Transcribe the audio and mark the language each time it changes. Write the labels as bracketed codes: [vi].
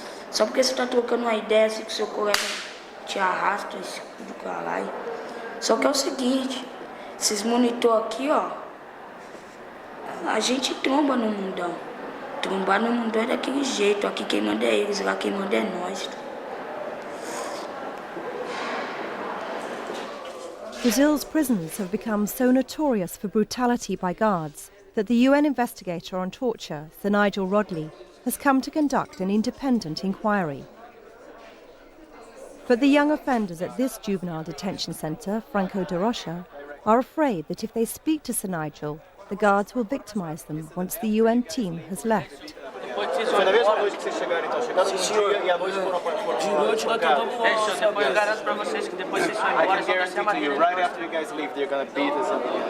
[pt] Só porque você tá trocando uma ideia assim que seu colega te arrasta, esse do caralho. Só que é o seguinte, esses monitor aqui, ó, a gente tromba no mundão. Trombar no mundão é daquele jeito, aqui quem manda é eles, lá quem manda é nós. [en] Brazil's prisons have become so notorious for brutality by guards that the UN investigator on torture, Sir Nigel Rodley, has come to conduct an independent inquiry. But the young offenders at this juvenile detention centre, Franco de Rocha, are afraid that if they speak to Sir Nigel, the guards will victimise them once the UN team has left. [pt] Foi na mesma noite que vocês chegaram, então? Chegaram no dia e à noite foram espancados. Depois eu garanto pra vocês que depois vocês vão embora, só descer a madeira. [en] Right after you guys leave, they're gonna beat us up.